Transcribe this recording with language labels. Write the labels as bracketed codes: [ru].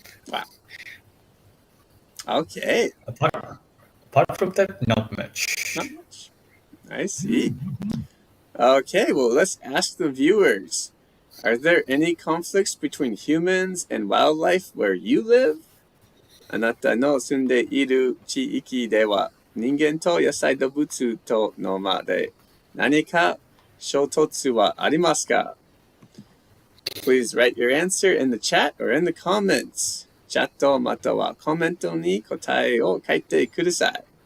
[en] Wow. Okay. Apart from that, not much. Not much. I see. Okay, well, let's ask the viewers. Are there any conflicts between humans and wildlife where you live? [ja] あなたの住んでいる地域では人間と野生動物との間で何か衝突はありますか? [en] Please write your answer in the chat or in the comments. [ja] チャットまたはコメントに答えを書いてください.